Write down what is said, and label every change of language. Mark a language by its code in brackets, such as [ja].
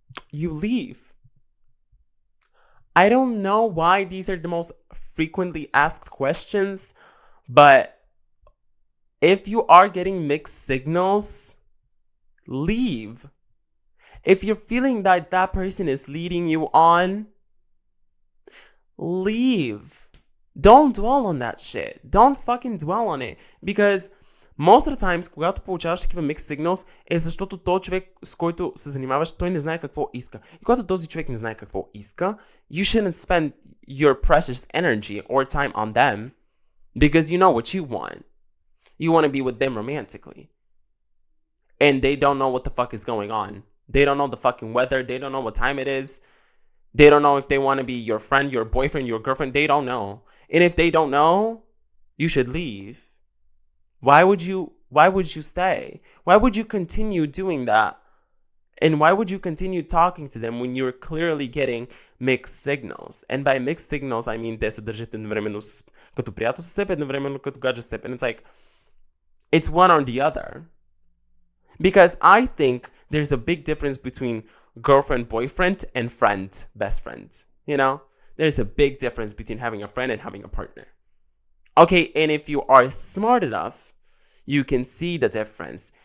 [en] You leave. I don't know why these are the most frequently asked questions, but if you are getting mixed signals, leave. If you're feeling that that person is leading you on, leave. Don't dwell on that shit. Don't fucking dwell on it. Because most of the times, [bg] когато получаваш такива mixed signals, е защото този човек, с който се занимаваш, той не знае какво иска. И когато този човек не знае какво иска, [en] you shouldn't spend your precious energy or time on them because you know what you want. You want to be with them romantically. And they don't know what the fuck is going on. They don't know the fucking weather. They don't know what time it is. They don't know if they want to be your friend, your boyfriend, your girlfriend. They don't know. And if they don't know, you should leave. Why would you stay? Why would you continue doing that? And why would you continue talking to them when you're clearly getting mixed signals? And by mixed signals, I mean, [bg] те се държат едновременно като приятел с теб, [en] едновременно като гадже с теб. And it's like, it's one or the other. Because I think there's a big difference between girlfriend, boyfriend, and friend, best friend. You know? There's a big difference between having a friend and having a partner. Okay, and if you are smart enough, you can see the difference.